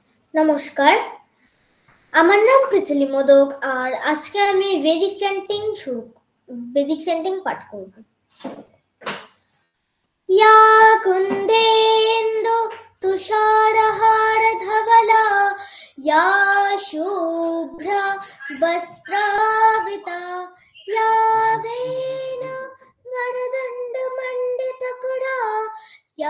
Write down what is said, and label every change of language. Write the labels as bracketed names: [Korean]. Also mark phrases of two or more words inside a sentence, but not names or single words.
[Bangla] নমস্কার, আমার নাম পৃথিলি মোদক আর আজকে আমি [English] Vedic chanting [Bangla] পাঠ করব। [Sanskrit] या कुन्देन्दु तुषारहारधवला या शुभ्रा वस्त्रावृता या वेन वरदण्डमण्डितकरा या